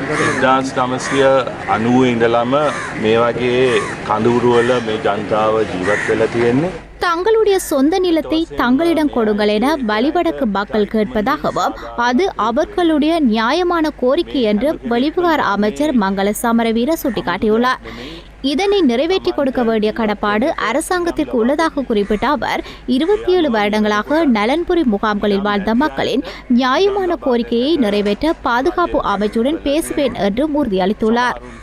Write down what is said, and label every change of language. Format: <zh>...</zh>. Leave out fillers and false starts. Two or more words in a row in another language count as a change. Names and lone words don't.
<si>1990 ඉඳලම මේ වගේ කඳවුරුවල මේ ජනතාව ජීවත් වෙලා තියෙන්නේ.</si> <ta>தங்களுடைய சொந்த நிலத்தை தங்களிடம் கொடுங்கள் என வலிவடக்கு மக்கள் கேட்பதாகவும் அது அவர்களுடைய நியாயமான கோரிக்கை என்று வெளிவிவகார அமைச்சர் மங்கள சமரவீர சுட்டிக்காட்டியுள்ளார். இதனை நிறைவேற்றி கொடுக்க வேண்டிய கடப்பாடு அரசாங்கத்திற்கு உள்ளதாக குறிப்பிட்ட அவர் 27 வருடங்களாக நலன்புரி முகாம்களில் வாழ்ந்த மக்களின் நியாயமான கோரிக்கையை நிறைவேற்ற பாதுகாப்பு அமைச்சுடன் பேசுவேன் என்றும் உறுதியளித்துள்ளார்.</ta>